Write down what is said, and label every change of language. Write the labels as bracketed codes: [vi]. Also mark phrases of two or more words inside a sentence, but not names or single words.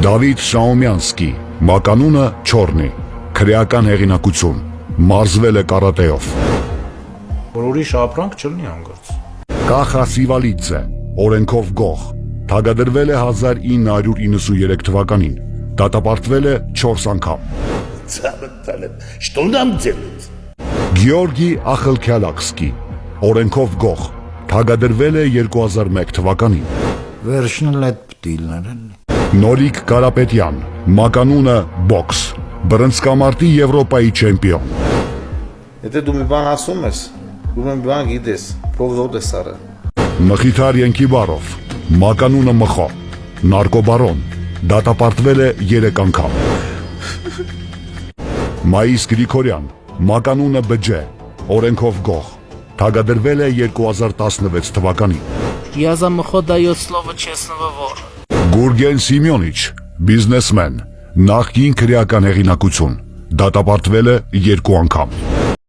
[hy] Դավիթ Շաումյանսկի, մականունը Չորնի, քրեական հեղինակություն, մարզվել է կարատեով։ Որ ուրիշ ապրանք չլինի անգործ։ Կախա Սիվալիձե, օրենքով գող, թագադրվել է 1993 թվականին, դատապարտվել է 4 անգամ։ [ru] Что нам делать? [hy] Գեորգի Ախլքյալակսկի, օրենքով գող, թագադրվել է 2001 թվականին։ Վերջն էլ այդ պտիլներ են։ Նորիկ Կարապետյան, մականունը բոքս, բռնցքամարտի Եվրոպայի չեմպիոն։ Եթե դու մի բան ասում ես, դու մի բան գիտես, փողոտ ես արը։ Մխիթար Ենքիբարով, մականունը Մխո, նարկոբարոն, դատապարտվել է 3 անգամ։ Մայիս Գրիգորյան, մականունը Բջե, օրենքով գող, թագադրվել է 2016 թվականին։ [ru] Я за Мхо дает слово честного вора. [hy] Գուրգեն Սիմյոնիչ, բիզնեսմեն, նախկին քրեական հեղինակություն, դատապարտվել է 2 անգամ։